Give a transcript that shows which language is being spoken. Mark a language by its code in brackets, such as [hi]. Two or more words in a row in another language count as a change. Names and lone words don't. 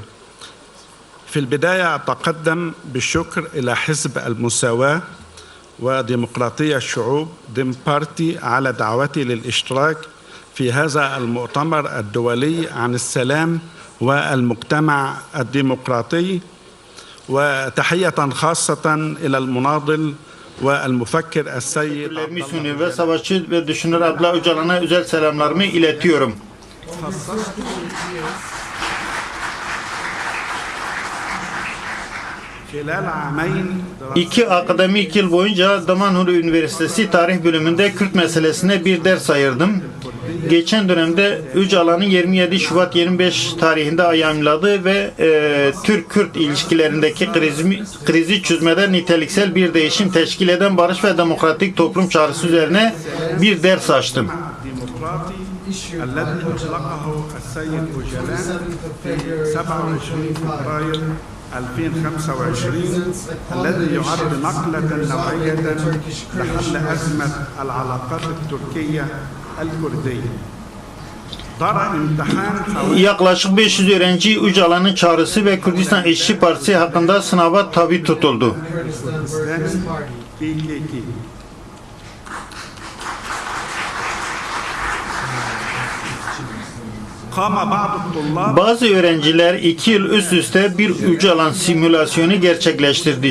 [ar] في البداية أتقدم بالشكر إلى حزب المساواة وديمقراطية الشعوب ديم بارتي على دعوتي للاشتراك في هذا المؤتمر الدولي عن السلام والمجتمع الديمقراطي وتحية خاصة إلى المناضل والمفكر السيد [tr] Misyoner ve Savaşçı ve Düşünür Abla Öcalan'a özel selamlarımı iletiyorum. İki akademik yıl boyunca Damanhur Üniversitesi Tarih Bölümünde Kürt meselesine bir ders ayırdım. Geçen dönemde Öcalan'ın 27 Şubat 25 tarihinde yayımladığı ve Türk-Kürt ilişkilerindeki krizi çözmede niteliksel bir değişim teşkil eden barış ve demokratik toplum çağrısı üzerine bir ders açtım. [ar] الذي أطلقه السيد أوجلان في 27 فبراير 2025 الذي يعد نقلة نوعية لحل أزمة العلاقات التركية الكردية. [tr] Yaklaşık 500 öğrenci Öcalan'ın çağrısı ve Kürdistan İşçi Partisi hakkında sınava tabi tutuldu. Bazı öğrenciler 2 yıl üst üste bir Öcalan simülasyonu gerçekleştirdi.